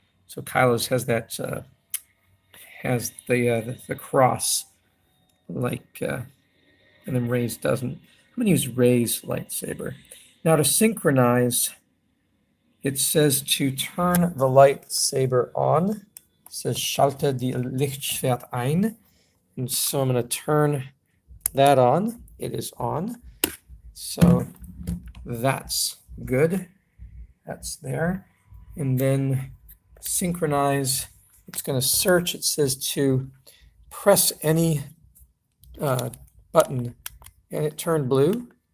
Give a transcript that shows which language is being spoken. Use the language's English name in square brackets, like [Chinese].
[English] So Kylo's has that, has the cross, like, and then Ray's doesn't. I'm gonna use Ray's lightsaber. Now to synchronize, it says to turn the lightsaber on. It says [German] Schalte die Lichtschwert ein. [English] And so I'm going to turn that on. It is on. So that's good. That's there. And then synchronize. It's going to search. It says to press any button, and it turned blue.